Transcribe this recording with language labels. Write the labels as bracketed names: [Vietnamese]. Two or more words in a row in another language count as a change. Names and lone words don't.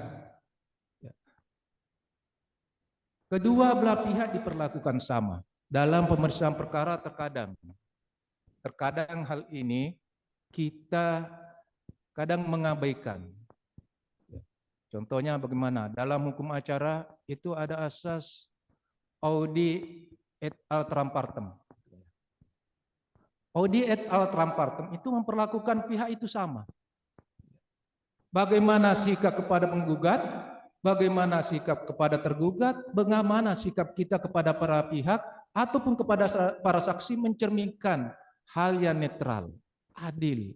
[Indonesian] Kedua belah pihak diperlakukan sama dalam pemeriksaan perkara. Terkadang hal ini kita kadang mengabaikan. Contohnya bagaimana? Dalam hukum acara itu ada asas [Latin] audi et altram partem. Audi et altram partem [Indonesian] itu memperlakukan pihak itu sama. Bagaimana sikap kepada penggugat, bagaimana sikap kepada tergugat, bagaimana sikap kita kepada para pihak ataupun kepada para saksi, mencerminkan hal yang netral, adil.